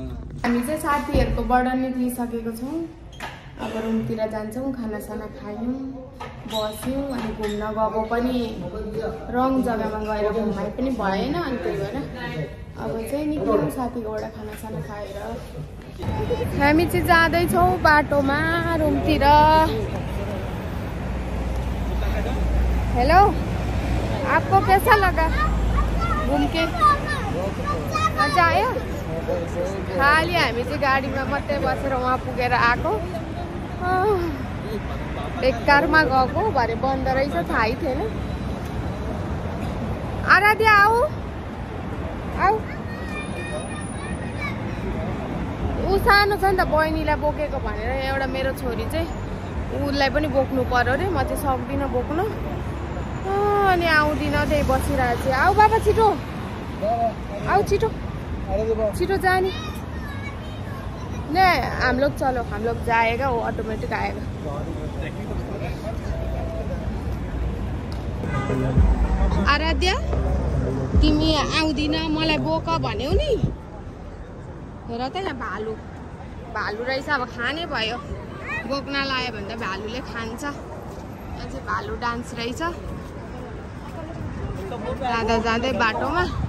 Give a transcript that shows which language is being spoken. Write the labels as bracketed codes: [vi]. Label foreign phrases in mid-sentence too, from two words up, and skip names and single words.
[ne] हामी चाहिँ साथीहरूकोबाट निक्लिसकेको छौँ अब रुमतिर जान्छौँ खानासाना खायौँ बस्यौँ अनि घुम्न गएको पनि रङ जग्गामा गएर घुमाइ पनि भएन अनि त्यही भएर अब चाहिँ निक्ल्यौँ साथीकोबाट खानासाना खाएर हामी चाहिँ जाँदैछौँ बाटोमा रुमतिर हेलो [hi] आपको कैसा लगा घुम के [ne] मजा आयो खाली हामी चाहिँ गाडीमा मात्रै बसेर वहाँ पुगेर आएको बेकारमा गएको भरे बन्द रहेछ थाहै थिएन आराध्या आऊ आऊ ऊ सानो छ नि त बहिनीलाई बोकेको भनेर एउटा मेरो छोरी चाहिँ उसलाई पनि बोक्नु पर्यो अरे म चाहिँ सक्दिनँ बोक्नु अनि आउँदिनँ त्यही बसिरहेको छु आऊ बाबा छिटो आऊ छिटो छिटो जाने [hi] नहीं हम लोग चलो हम लोग जाएगा वो ऑटोमेटिक आएगा [ne] आराध्या तिमी आउँदिन मलाई बोक भन्यौ नि हेर त यहाँ भालु रहेछ अब खाने भयो बोक्न लायो भने त भालुले खान्छ यहाँ चाहिँ भालु डान्स रहेछ जाँदा जाँदै बाटोमा